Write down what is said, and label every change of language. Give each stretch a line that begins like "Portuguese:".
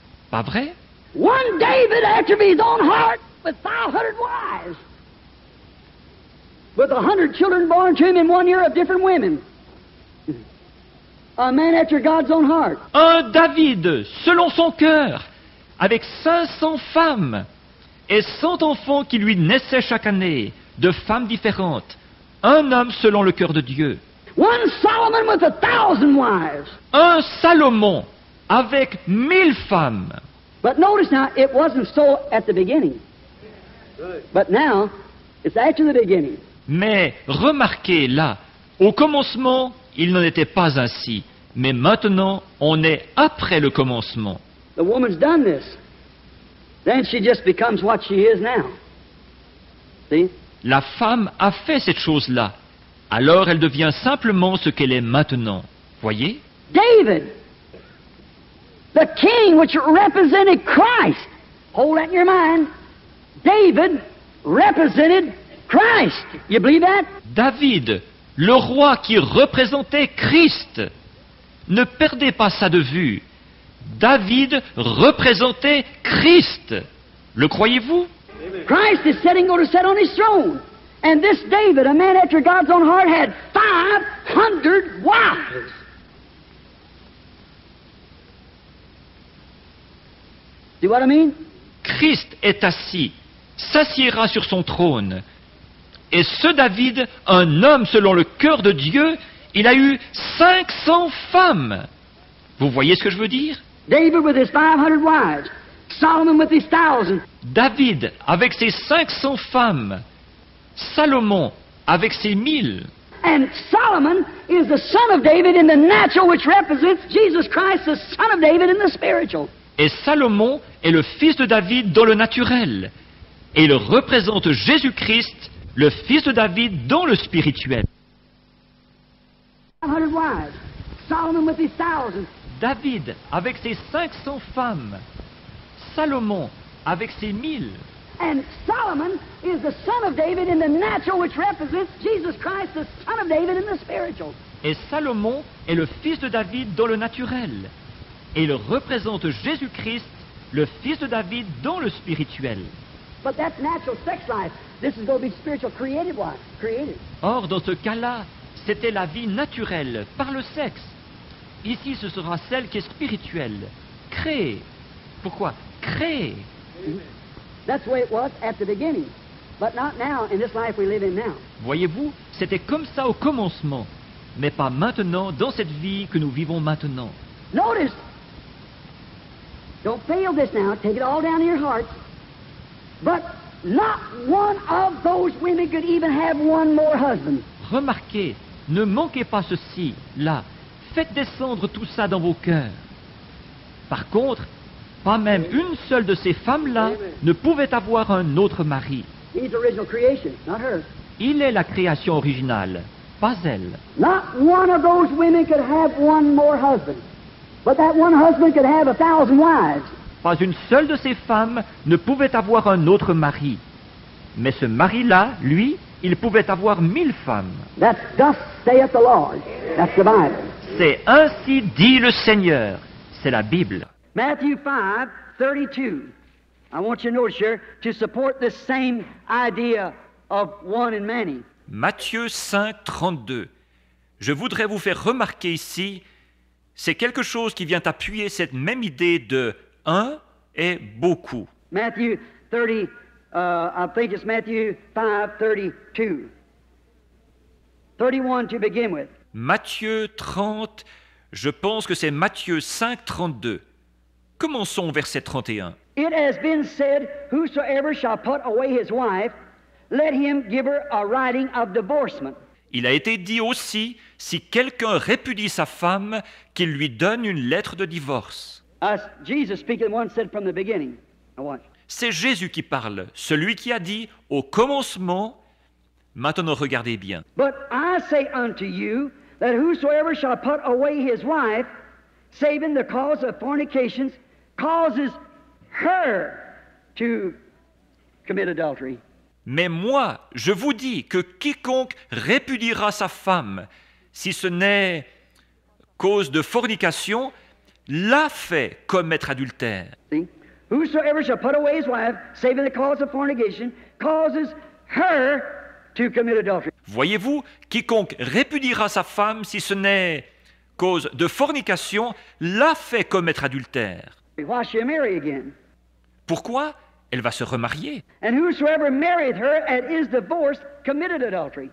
French: Pas vrai?
English: One David after his own heart with 500 wives. With 100 children born to him in 1 year of different women. A man after God's own heart.
French: Un David, selon son cœur, avec 500 femmes et 100 enfants qui lui naissaient chaque année, de femmes différentes. Un homme selon le cœur de Dieu.
English: One Solomon with 1,000 wives.
French: Un Salomon avec 1000 femmes.
English: But notice now, it wasn't so at the beginning. But now, it's after the beginning.
French: Mais remarquez là, au commencement, il n'en était pas ainsi. Mais maintenant, on est après le commencement.
English: The woman's done this. Then she just becomes what she is now. See?
French: La femme a fait cette chose-là. Alors elle devient simplement ce qu'elle est maintenant. Voyez?
English: David, the king which represented Christ. Hold that in your mind. David represented Christ. You believe that?
French: David, le roi qui représentait Christ. Ne perdez pas ça de vue. David représentait Christ. Le croyez-vous?
English: Christ is going to sit on his throne. And this David, a man after God's own heart, had 500 wives. See what I mean?
French: Christ est assis, s'assiera sur son trône. Et ce David, un homme selon le cœur de Dieu, il a eu 500 femmes. Vous voyez ce que je veux dire?
English: David with his 500 wives. Solomon with his 1,000.
French: David avec ses 500 femmes. Salomon avec ses 1000.
English: And Solomon is the son of David in the natural, which represents Jesus Christ, the son of David in the spiritual.
French: Et Salomon est le fils de David dans le naturel. Et il représente Jésus-Christ, le fils de David dans le spirituel.
English: 500 wives. Solomon with his 1,000.
French: David avec ses 500 femmes. Salomon avec ses 1000.
English: And Solomon is the son of David in the natural, which represents Jesus Christ, the son of David in the spiritual.
French: Et Salomon est le fils de David dans le naturel. Et il représente Jésus-Christ, le fils de David dans le spirituel.
English: But that's natural sex life. This is going to be spiritual created life. Created.
French: Or, dans ce cas-là, c'était la vie naturelle, par le sexe. Ici, ce sera celle qui est spirituelle, créée. Pourquoi? Créée.
English: That's the way it was at the beginning, but not now in this life we live in now.
French: Voyez-vous, c'était comme ça au commencement, mais pas maintenant, dans cette vie que nous vivons maintenant.
English: Notice, don't fail this now, take it all down in your heart, but not one of those women could even have one more husband.
French: Remarquez, ne manquez pas ceci, là. Faites descendre tout ça dans vos cœurs. Par contre, pas même une seule de ces femmes-là ne pouvait avoir un autre mari.
English: He's the original creation, not her.
French: Il est la création originale, pas elle.
English: Not one of those women could have one more husband, but that one husband could have 1,000 wives.
French: Pas une seule de ces femmes ne pouvait avoir un autre mari. Mais ce mari-là, lui, il pouvait avoir 1000 femmes.
English: That's thus saith the Lord. That's the Bible.
French: C'est ainsi dit le Seigneur. C'est la Bible.
English: Matthew 5:32. I want you to notice here to support this same idea of one and many.
French: Matthieu 5, 32. Je voudrais vous faire remarquer ici, c'est quelque chose qui vient appuyer cette même idée de un et beaucoup.
English: Matthew 30, I think it's Matthew 5:32. 31 to begin with.
French: Matthieu 30, je pense que c'est Matthieu 5, 32. Commençons au verset 31.
English: It has been said, whosoever shall put away his wife, let him give her a writing of divorcement.
French: Il a été dit aussi, si quelqu'un répudie sa femme, qu'il lui donne une lettre de divorce.
English: Jesus speaking, one said from the beginning. Now watch.
French: C'est Jésus qui parle, celui qui a dit au commencement. Maintenant regardez bien.
English: But I say unto you that whosoever shall put away his wife, saving the cause of fornications, causes her to commit adultery.
French: Mais moi, je vous dis que quiconque répudiera sa femme, si ce n'est cause de fornication, l'a fait commettre adultère.
English: See? Whosoever shall put away his wife, saving the cause of fornication, causes her to commit adultery.
French: Voyez-vous, quiconque répudiera sa femme, si ce n'est cause de fornication, l'a fait commettre adultère.
English: Why shall marry again?
French: Pourquoi? Elle va se remarier.
English: And whosoever married her and is divorced committed adultery.